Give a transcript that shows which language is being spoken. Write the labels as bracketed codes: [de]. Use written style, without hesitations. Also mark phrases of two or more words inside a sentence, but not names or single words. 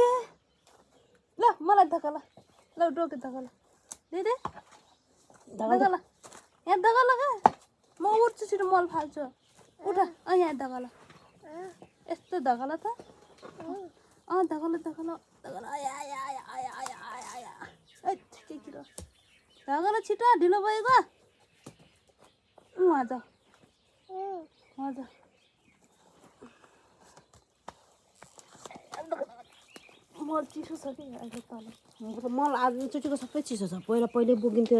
[ne] ल मलाई धक्का ल, ल डोके धक्का ल। दिदी धक्का ल, यहाँ धक्का ल क्या। म उठ्छु छिटो मल फाल्छु। उठ यहाँ धक्का ल, यस्तो धक्का ल त। धक्का ल धक्का ल धक्का ल। आया आया आया आया आया आया आया के किरो धक्का ल छिटो, ढिलो भइगयो। हजुर हजुर मल चिसो छ कि अहिले तल। मल आज चुचीको सबै चिसो छ। पहिले बोकिन्थ्यो।